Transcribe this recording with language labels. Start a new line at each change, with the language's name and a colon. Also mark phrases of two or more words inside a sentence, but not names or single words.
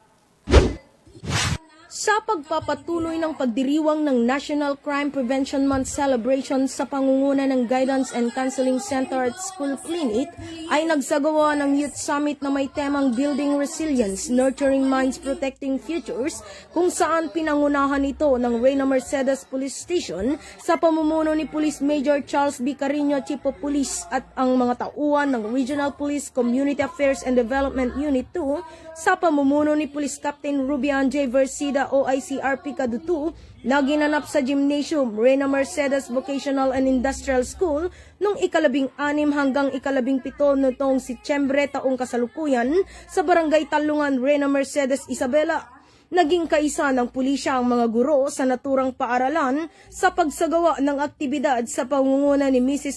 Filipino: Sa pagpapatuloy ng pagdiriwang ng National Crime Prevention Month celebration sa pangunguna ng Guidance and Counseling Center at School Clinic, ay nagsagawa ng Youth Summit na may temang Building Resilience, Nurturing Minds, Protecting Futures, kung saan pinangunahan ito ng Reyna Mercedes Police Station sa pamumuno ni Police Major Charles B. Carino,
English: Chief of Police,
Filipino: at ang mga tauhan ng Regional Police Community Affairs and Development Unit 2 sa pamumuno ni Police Captain Rubian J. Versida, OICRP Kadutu, na ginanap sa Gymnasium Reyna Mercedes Vocational and Industrial School noong 16 hanggang 17 nitong Setyembre taong kasalukuyan sa Barangay Talungan, Reyna Mercedes, Isabela. Naging kaisa ng pulisya ang mga guro sa naturang paaralan sa pagsagawa ng aktibidad sa pangunguna ni Mrs.